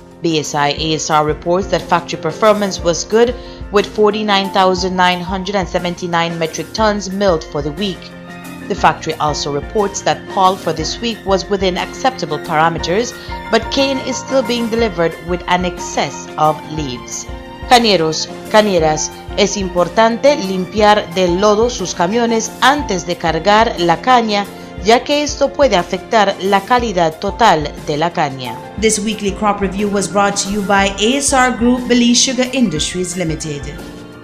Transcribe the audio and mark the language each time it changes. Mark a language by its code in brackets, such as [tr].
[en] BSI ASR reports that factory performance was good, with 49,979 metric tons milled for the week. The factory also reports that pulp for this week was within acceptable parameters, but cane is still being delivered with an excess of leaves. [es] Cañeros, cañeras, es importante limpiar del lodo sus camiones antes de cargar la caña, ya que esto puede afectar la calidad total de la caña. [en] This weekly crop review was brought to you by ASR Group, Belize Sugar Industries Limited.